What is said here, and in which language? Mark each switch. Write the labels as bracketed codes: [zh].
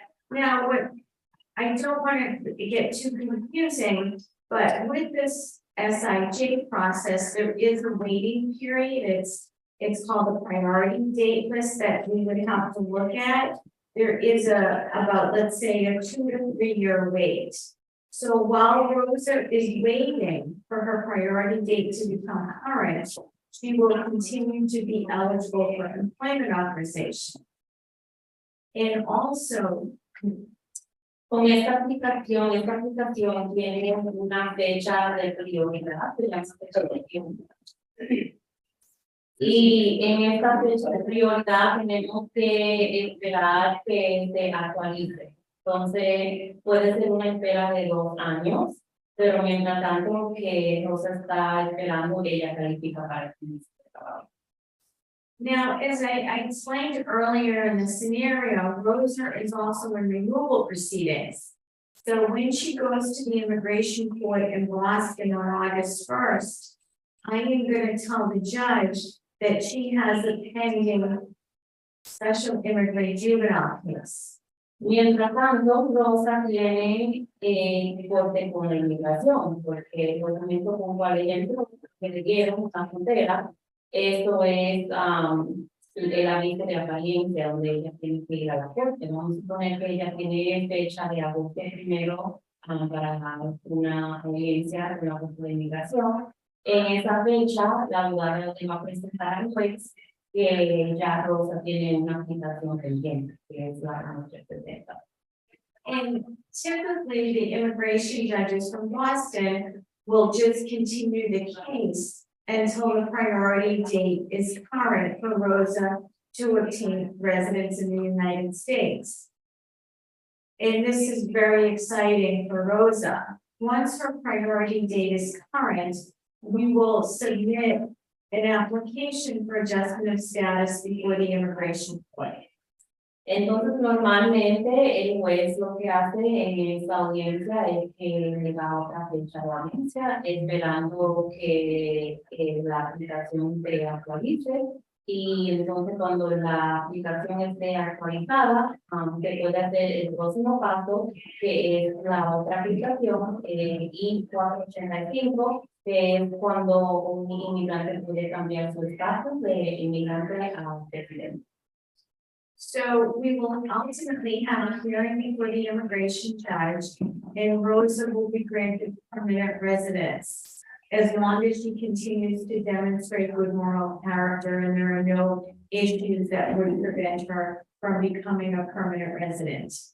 [en] Now, I don't want to get too confusing, but with this SIJ process, there is a waiting period. It's called a priority date list that we would have to look at. There is about, let's say, a 2 to 3 year wait. So while Rosa is waiting for her priority date to become current, she will continue to be eligible for employment authorization. And also, [es] con esta aplicación tiene una fecha de prioridad, se llama fecha de tiempo. Y en esta fecha de prioridad tenemos que esperar que se actualice. Entonces, puede ser una espera de 2 años, pero mientras tanto que Rosa está esperando, ella califica para el permiso de trabajo. [en] Now, as I explained earlier in the scenario, Rosa is also in removal proceedings. So when she goes to the immigration court in Boston on August 1st, I am going to tell the judge that she has a pending special immigrant juvenile case. [es] Mientras tanto, Rosa tiene corte con la inmigración, porque el documento con cual ella entró, que le dieron a frontera, esto es el aviso de apariencia, donde ella tiene que ir a la corte. Vamos a suponer que ella tiene fecha de agosto primero para una audiencia de la corte de inmigración. En esa fecha, la abogada le va a presentar al juez que ya Rosa tiene una aplicación pendiente, que es la 1370. [en] And typically, the immigration judges from Boston will just continue the case until the priority date is current for Rosa to obtain residence in the United States. And this is very exciting for Rosa. Once her priority date is current, we will submit an application for adjustment of status before the immigration court. [es] Entonces, normalmente el juez lo que hace en esta audiencia es que le da otra fecha a la audiencia, esperando que la aplicación se actualice. Y entonces, cuando la aplicación esté actualizada, se puede hacer el próximo paso, que es la otra aplicación, I-485, que es cuando un inmigrante puede cambiar su estatus de inmigrante a residente. [en] So we will ultimately have a hearing before the immigration judge, and Rosa will be granted permanent residence as long as she continues to demonstrate good moral character and there are no issues that would prevent her from becoming a permanent resident.